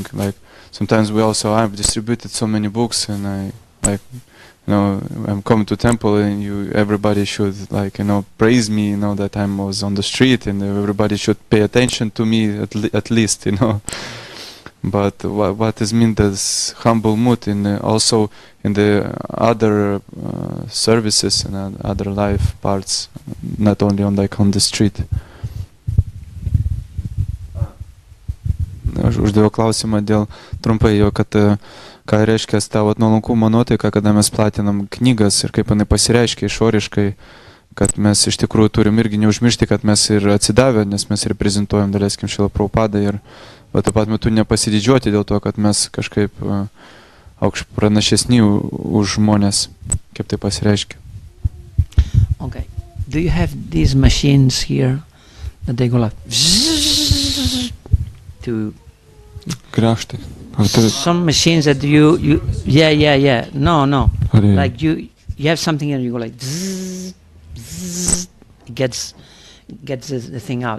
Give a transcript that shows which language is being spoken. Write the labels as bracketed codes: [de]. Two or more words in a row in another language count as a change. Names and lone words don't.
[en] Like sometimes I've distributed so many books, and I'm coming to temple, and everybody should praise me, that I was on the street, and everybody should pay attention to me at least, But what is mean this humble mood also in the other services and other life parts, not only on the street? [lt] Aš uždaviau klausimą trumpai kad ką reiškia ta nuolankumo nuotaika, kada mes platinam knygas ir kaip jinai pasireiškia išoriškai, kad mes iš tikrųjų turim irgi neužmiršti, kad mes ir atsidavę, nes mes reprezentuojam, daleiskim, Šrila Prabhupadą, ir taip pat metu nepasididžiuoti dėl to, kad mes kažkaip pranašesni už žmonės, kaip tai pasireiškia. [en] Okay. Do you have these machines here that they go like to [lt] Grąžtai. [en] some machines that you no like you have something and you go like it gets the thing out.